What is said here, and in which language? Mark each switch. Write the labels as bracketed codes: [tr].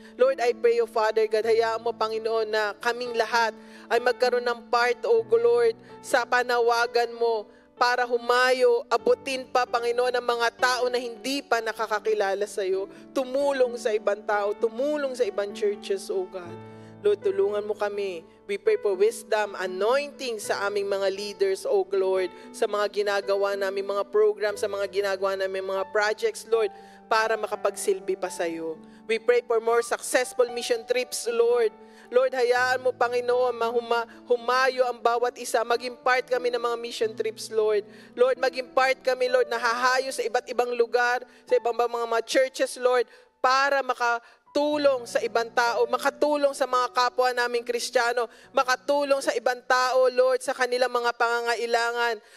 [en] Lord, I pray, O Father God, [tl] hayaan mo, Panginoon, na kaming lahat ay magkaroon ng part, O Lord, sa panawagan mo para humayo, abutin pa, Panginoon, ang mga tao na hindi pa nakakakilala sa iyo, tumulong sa ibang tao, tumulong sa ibang churches, O God. Lord, tulungan mo kami. [en] We pray for wisdom, [tl] anointing sa aming mga leaders, O Lord, sa mga ginagawa namin, mga programs, sa mga ginagawa namin, mga projects, Lord, para makapagsilbi pa sa iyo. [en] We pray for more successful mission trips, Lord. [tl] Lord, hayaan mo, Panginoon, humayo ang bawat isa. Maging part kami ng mga mission trips, Lord. Lord, maging part kami, Lord, na hahayo sa iba't ibang lugar, sa ibang mga churches, Lord, para makatulong sa ibang tao, makatulong sa mga kapwa naming Kristiyano, makatulong sa ibang tao, Lord, sa kanilang mga pangangailangan.